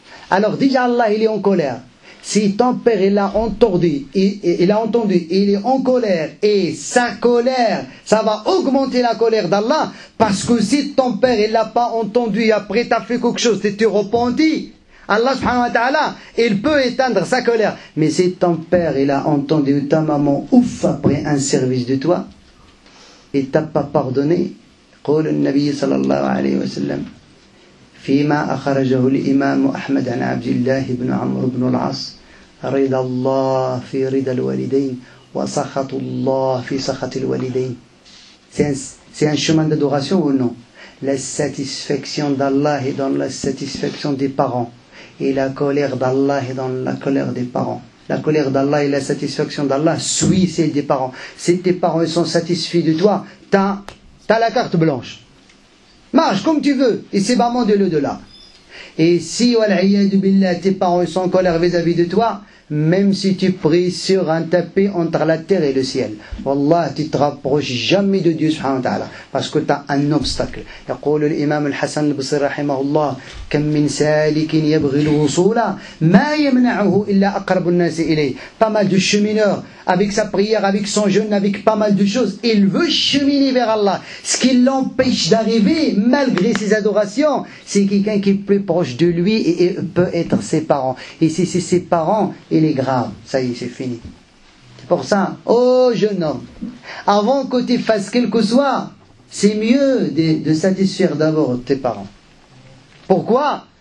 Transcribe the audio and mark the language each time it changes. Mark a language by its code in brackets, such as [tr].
[fr] Alors déjà Allah il est en colère. Si ton père il a entendu, il est en colère, et sa colère, ça va augmenter la colère d'Allah, parce que si ton père il l'a pas entendu, après tu as fait quelque chose, tu t'es repenti, Allah subhanahu wa ta'ala, il peut éteindre sa colère. Mais si ton père il a entendu ta maman ouf après un service de toi, et t'a pas pardonné, [ar] قول النبي صلى الله عليه وسلم فيما أخرجه الإمام أحمد عن عبد الله بن عمرو بن العاص رضا الله في رضا الوالدين وسخط الله في سخط الوالدين. [fr] C'est un chemin d'adoration ou non? La satisfaction d'Allah est dans la satisfaction des parents, et la colère d'Allah est dans la colère des parents. La colère d'Allah et la satisfaction d'Allah suit celle des parents. Si tes parents sont satisfaits de toi, t'as la carte blanche. Marche comme tu veux, et c'est vraiment de l'au-delà. Et si, wal'iyadu billah, tes parents sont en colère vis-à-vis de toi, même si tu pries sur un tapis entre la terre et le ciel. Wallah, tu te rapproches jamais de Dieu subhanahu wa ta'ala, parce que tu as un obstacle. [ar] يقول الإمام الحسن البصري رحمه الله كم من سالك يبغي الوصول ما يمنعه إلا أقرب الناس إليه. [fr] Pas mal de chemineurs, avec sa prière, avec son jeûne, avec pas mal de choses, il veut cheminer vers Allah. Ce qui l'empêche d'arriver, malgré ses adorations, c'est quelqu'un qui est plus proche de lui et peut être ses parents. Et si c'est ses parents, il est grave. Ça y est, c'est fini. C'est pour ça, oh jeune homme, avant que tu fasses quelque chose, c'est mieux de satisfaire d'abord tes parents. Pourquoi?